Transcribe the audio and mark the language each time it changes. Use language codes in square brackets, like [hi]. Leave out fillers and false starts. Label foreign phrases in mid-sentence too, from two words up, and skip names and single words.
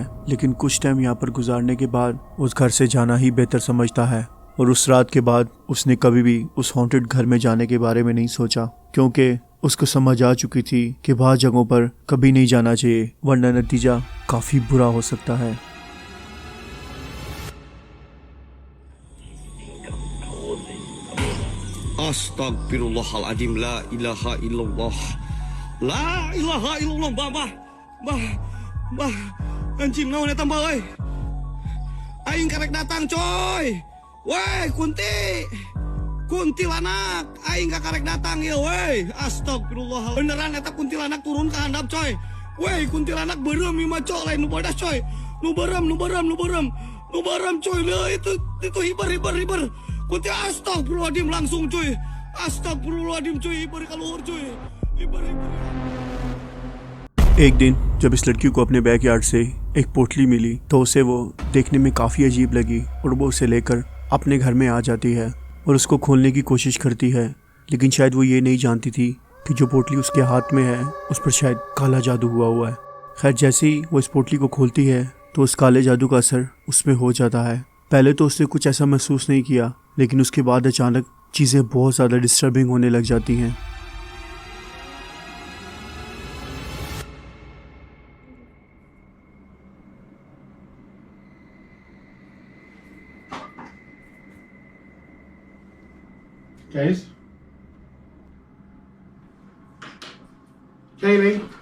[hi] लेकिन कुछ टाइम यहाँ पर गुजारने के बाद उस घर से जाना ही बेहतर समझता है और उस रात के बाद उसने कभी भी उस हॉन्टेड घर में जाने के बारे में नहीं सोचा, क्योंकि उसको समझ आ चुकी थी कि वहाँ जगहों पर कभी नहीं जाना चाहिए, वरना नतीजा काफ़ी बुरा हो सकता है। [ar] أستغفر الله العظيم، لا إله إلا الله، لا إله إلا الله. [su] Bah, anjing naon eta mbah euy. Aing karek datang coy. Weh, kuntilanak, aing karek datang ieu weh. [ar] Astagfirullah. [su] Beneran eta kuntilanak turun ka handap coy. Weh, kuntilanak beureum ieu mah coy, lain nu bodas coy. Nu beureum coy, leuh itu hibar. Kunti astagfirullahaladzim langsung cuy. Astagfirullahaladzim cuy, hibar ka luhur cuy. Hibar. [hi] एक दिन जब इस लड़की को अपने बैकयार्ड से एक पोटली मिली तो उसे वो देखने में काफ़ी अजीब लगी और वो उसे लेकर अपने घर में आ जाती है और उसको खोलने की कोशिश करती है। लेकिन शायद वो ये नहीं जानती थी कि जो पोटली उसके हाथ में है उस पर शायद काला जादू हुआ है। खैर, जैसे ही वो इस पोटली को खोलती है तो उस काले जादू का असर उसमें हो जाता है। पहले तो उसने कुछ ऐसा महसूस नहीं किया, लेकिन उसके बाद अचानक चीज़ें बहुत ज़्यादा डिस्टर्बिंग होने लग जाती हैं। [en] Case? Kaylee?